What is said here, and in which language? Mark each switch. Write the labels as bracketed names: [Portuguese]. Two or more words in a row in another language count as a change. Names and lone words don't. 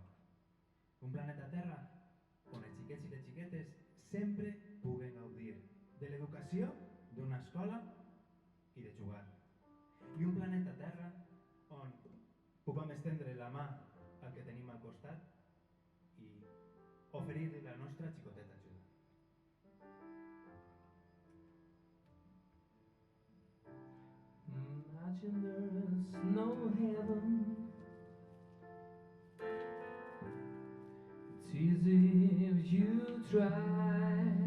[Catalan] Un planeta Terra on els xiquets i les xiquetes sempre puguen gaudir de l'educació d'una escola i de jugar. I un planeta Terra on puguem estendre la mà al que tenim al costat i oferir-li la nostra xicoteta ajuda. [English] Imagine there's no heaven. It's easy if you try.